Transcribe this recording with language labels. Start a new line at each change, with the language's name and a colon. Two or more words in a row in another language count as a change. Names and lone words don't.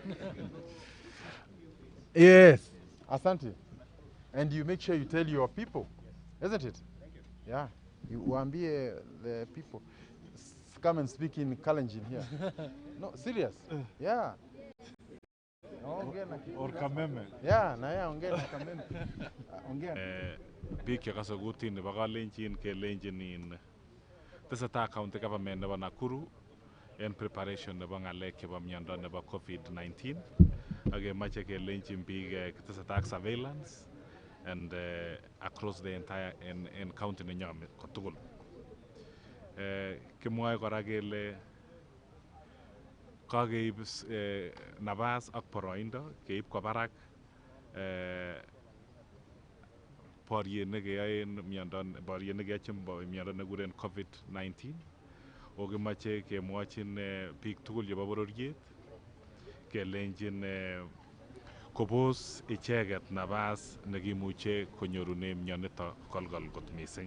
English: Yes. Asante. And you make sure you tell your people, isn't it? Thank you. Yeah. You waambie the people. Come and speak in Kalenjin here. No, serious. Yeah. Or Kameme. Yeah,
Swahili: na ya ongea na Kameme. Ongea.
Kalenjin: Biik chekase kutit nebo Kalenjin kelenjin in tesetai
English: county government
Kalenjin: nebo Nakuru en preparation nebo ng'alek chebo miondo nebo COVID-19 ak kemoche kelenjin biik tesetai ak
English: surveillance and across the entire
Kalenjin: en county nenyon kotugul. Kimwoe kora kele kakeib nabas ak boroindo keib kwa barak boriet nekeyoen boriet nekeyochin miondo nekikuren COVID-19 o kimoche kemwochin biik tugul chebo bororiet kelenjin kobos icheket nabas nekimuche konyorunen mionito kolkol kot missing.